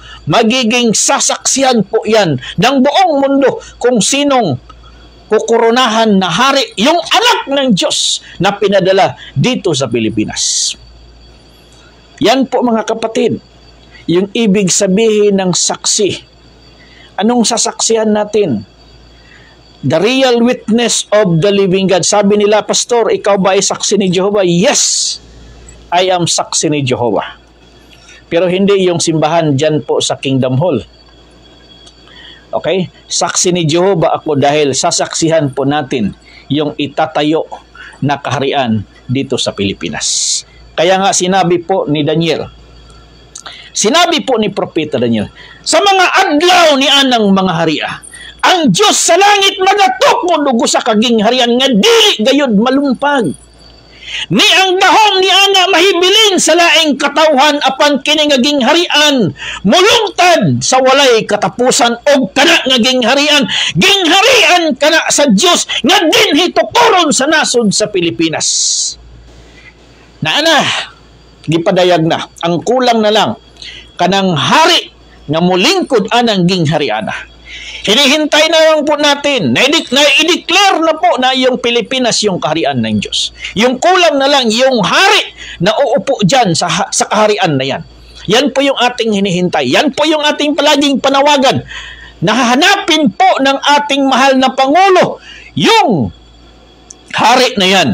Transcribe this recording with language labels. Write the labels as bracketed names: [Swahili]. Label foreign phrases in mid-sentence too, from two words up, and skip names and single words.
[Filipino] Magiging sasaksihan po yan ng buong mundo kung sinong kukurunahan na hari, yung anak ng Diyos na pinadala dito sa Pilipinas. Yan po mga kapatid, yung ibig sabihin ng saksi. Anong sasaksihan natin? [English] The real witness of the living God. [Filipino] Sabi nila, Pastor, ikaw ba ay saksi ni Jehovah? [English] Yes, I am [Filipino] saksi ni Jehovah. Pero hindi yung simbahan dyan po sa Kingdom Hall. Okay? Saksi ni Jehovah ako dahil sasaksihan po natin yung itatayo na kaharian dito sa Pilipinas. Kaya nga sinabi po ni Daniel, sinabi po ni Propeta Daniel, [Cebuano] sa mga adlaw ni anang mga haria, ang Diyos sa langit magatukod ugo sa kaging harian nga dili gayud malumpag. Ni ang dahom ni ana mahibilin sa laing katawhan apan kini ngaging harian mulungtad sa walay katapusan og kana ngaging harian gingharian kana sa Dios nga dinhi tukuron sa nasod sa Pilipinas. Naana gipadayag na ang kulang na lang kanang hari nga mulingkod anang ginghariana. [Filipino] Hinihintay na lang po natin, na-i-declare na po na yung Pilipinas yung kaharian ng Diyos. Yung kulang na lang, yung hari na uupo dyan sa kaharian na yan. Yan po yung ating hinihintay. Yan po yung ating palaging panawagan. Nahahanapin po ng ating mahal na Pangulo yung hari na yan.